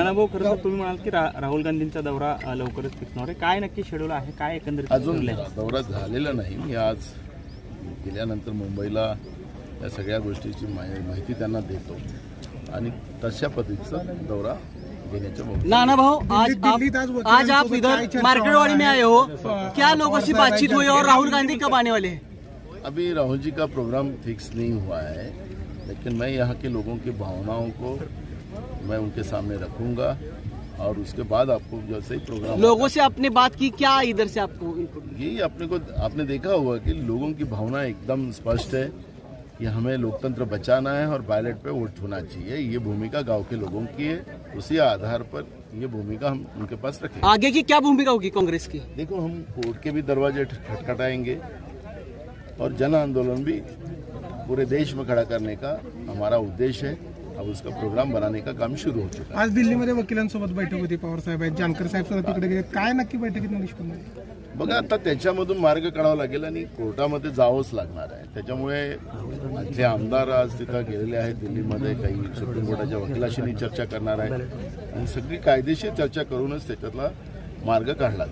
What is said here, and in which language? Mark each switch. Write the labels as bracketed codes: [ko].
[mr] नानाभाऊ, खरं तर तुम्ही म्हणाल की राहुल गांधींचा दौरा लवकरच फिरणार आहे, काय नक्की शेड्यूल आहे, काय एकंदरीत? अजून दौरा झालेला नाही. मी आज गेल्यानंतर मुंबईला या सगळ्या गोष्टीची माहिती त्यांना देतो आणि तशा पद्धतीचा दौरा देण्याच्या. [hi] नानाभाऊ, आज आप इधर मार्केटवाड़ी में आए हो, क्या लोगों से बातचीत हुई और राहुल गांधी कब आने वाले हैं? अभी राहुल जी का प्रोग्राम फिक्स नहीं हुआ है, लेकिन मैं यहाँ के लोगों की भावनाओं को मैं उनके सामने रखूंगा और उसके बाद आपको जैसे ही प्रोग्राम लोगों से आपने बात की, क्या इधर से आपको? यही आपने देखा होगा कि लोगों की भावना एकदम स्पष्ट है कि हमें लोकतंत्र बचाना है और बैलेट पे वोट होना चाहिए. ये भूमिका गांव के लोगों की है, उसी आधार पर ये भूमिका हम उनके पास रखेंगे. आगे की क्या भूमिका होगी कांग्रेस की? देखो, हम कोर्ट के भी दरवाजे खटखटाएंगे और जन आंदोलन भी पूरे देश में खड़ा करने का हमारा उद्देश्य है. अब उसका प्रोग्राम बनाने का काम शुरू हो चुका है. [mr] आज दिल्लीमध्ये वकिलांसोबत बैठक होती, पवार साहेब आहेत, जानकर साहेब सुद्धा तिकडे गेले. काय नक्की बैठकीत निष्पन्न बघा, आता त्याच्यामधून मार्ग काढावा लागेल आणि कोर्टामध्ये जावंच लागणार आहे. त्याच्यामुळे आपले आमदार आज तिथं गेलेले आहेत दिल्लीमध्ये, काही सुप्रीम कोर्टाच्या वकिलाशी चर्चा करणार आहे आणि सगळी कायदेशीर चर्चा करूनच त्याच्यातला मार्ग काढला.